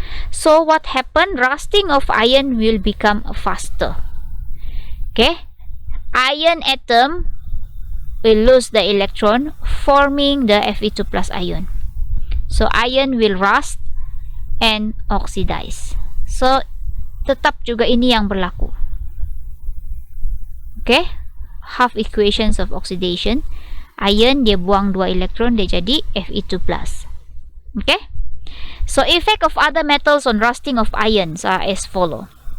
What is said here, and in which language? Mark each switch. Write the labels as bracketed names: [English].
[English] So what happen? Rusting of iron will become faster. Okay, iron atom will lose the electron, forming the Fe2 plus ion. So iron will rust and oxidize. [Malay] So tetap juga ini yang berlaku. [English] Okay, half equations of oxidation. Iron [Malay] dia buang 2 elektron, dia jadi [English] Fe2 plus. Okay, so effect of other metals on rusting of ions are as follow.